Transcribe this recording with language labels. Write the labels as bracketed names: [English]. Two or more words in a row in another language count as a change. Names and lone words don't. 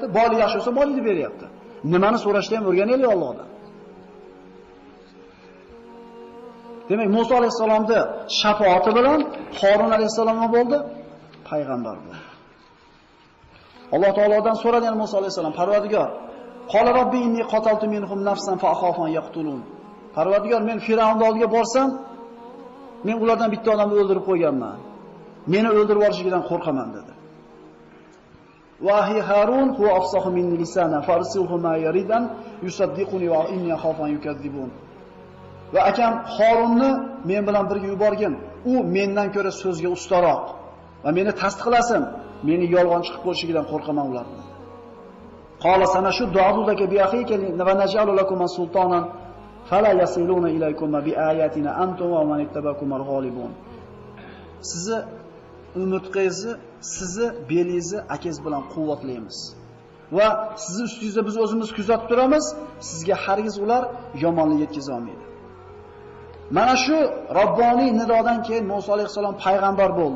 [Uzbek] Boylik yaxshi bo'lsa, boylikni beryapti. Nimani so'rashni ham o'rganaylik Allohdan. Demak, Musa alayhisalomning shafoati bilan Harun alayhisalom bo'ldi, payg'ambar bo'ldi. Alloh taolodan so'radi Musa alayhisalom, Parvardigor, [Arabic] قال رب إني قتلت منهم نفسا فأخاف أن يقتلون. [Uzbek] Parvardigor, men Firavnning oldiga borsam, men ulardan bitta odamni o'ldirib qo'yganman. Meni o'ldirib olishidan qo'rqaman dedi. [Arabic] وأخي هارون هو أفصح مني لسانا فأرسله معي ردءا يصدقني وإني أخاف أن يكذبون. [Uzbek] Va akam Harunni men bilan birga yuborgin. U mendan ko'ra so'zga ustaroq va meni tasdiqlasin. Meni yolg'on chiqib qo'yishidan qo'rqaman ulardan. [Arabic] قال سنشد عضدك بأخيك ونجعل لكم سلطانا فلا يصلون إليكم بآياتنا أنتم ومن اتبعكم الغالبون. [Uzbek] Sizni umurtqangizni, sizni belingizni akangiz bilan quvvatlaymiz. Va sizni ustingizda biz o'zimiz kuzatib turamiz, sizga hargiz ular yomonlik yetkaza olmaydi. Mana shu Robboniy nidodan keyin Musa alayhisalom payg'ambar bo'ldi.